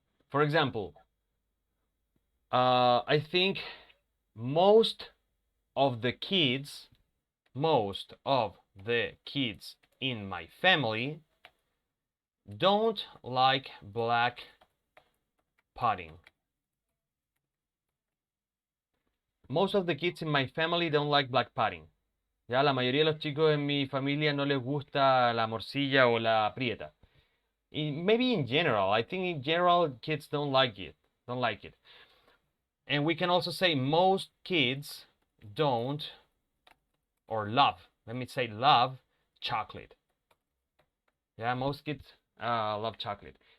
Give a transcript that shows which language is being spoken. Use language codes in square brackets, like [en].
[en] For example, I think most of the kids, most of the kids in my family don't like black pudding. Most of the kids in my family don't like black pudding. [es] Ya la mayoría de los chicos en mi familia no les gusta la morcilla o la prieta. [en] Maybe in general, I think in general kids don't like it. Don't like it. And we can also say most kids don't or love. Let me say love chocolate. Yeah, most kids love chocolate.